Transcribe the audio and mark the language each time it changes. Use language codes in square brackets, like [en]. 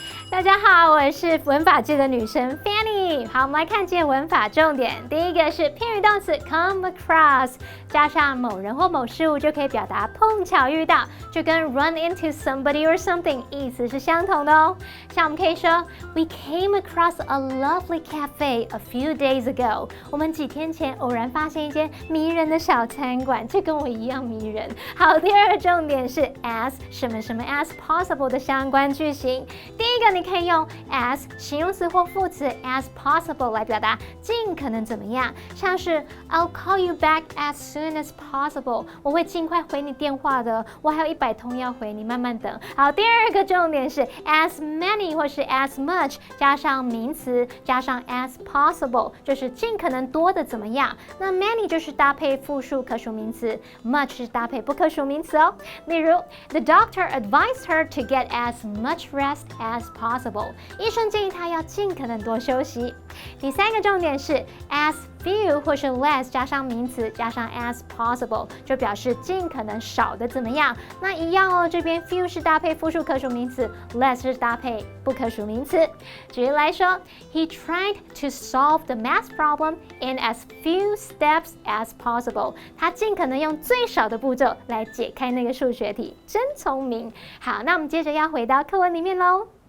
[zh] 大家好，我是文法界的女神 Fanny。好，我们来看今天文法重点。第一个是片语动词 come across， 加上某人或某事物就可以表达碰巧遇到，就跟 [en] run into somebody or something [zh] 意思是相同的哦。像我们可以说 [en] We came across a lovely cafe a few days ago。 [zh] 我们几天前偶然发现一间迷人的小餐馆，这跟我一样迷人。好，第二个重点是 as 什么什么 as possible 的相关句型。第一个你可以用 as 形容词或副词 as possible 来表达尽可能怎么样，像是 [en] I'll call you back as soon as possible， [zh] 我会尽快回你电话的，我还有100通要回你，慢慢等。好，第二个重点是 as many 或是 as much 加上名词加上 as possible 就是尽可能多的怎么样。那 many 就是搭配复数可数名词， much 是搭配不可数名词哦。例如 [en] The doctor advised her to get as much rest as possible， [zh] 医生建议她要尽可能多休息。第三个重点是 [en] as [zh] few 或是 less 加上名词加上 as possible 就表示尽可能少的怎么样。那一样哦，这边 few 是搭配复数可数名词 ，less 是搭配不可数名词。举例来说 [en] ，He tried to solve the math problem in as few steps as possible。 [zh] 他尽可能用最少的步骤来解开那个数学题，真聪明。好，那我们接着要回到课文里面喽。